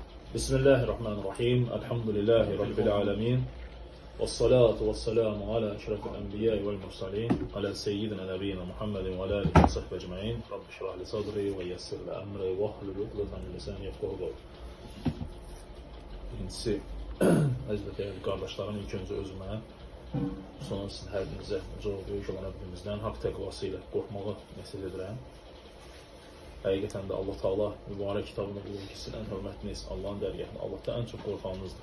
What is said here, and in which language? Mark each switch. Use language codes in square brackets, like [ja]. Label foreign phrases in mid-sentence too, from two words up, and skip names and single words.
[ar] بسم الله الرحمن الرحيم. الحمد لله رب العالمين. والصلاة والسلام على أشرف الأنبياء والمرسلين. على سيدنا نبينا محمد وعلى آله وصحبه أجمعين. رب اشرح لي صدري ويسر لي أمري واحلل عقدة من لساني يفقهوا قولي. [az] Birincisi, əziz və qardaşlarım, ilk öncə özümə, sonra sizin hər birinizə böyük olan Rəbbimizdən haqq təqvası ilə qorxmağı nəsihət edirəm. Həqiqətən də Allah Taala mübarək kitabını qulun ki, sizin ən hörmətiniz Allahın dərgahında Allahdan ən çox qorxanınızdır.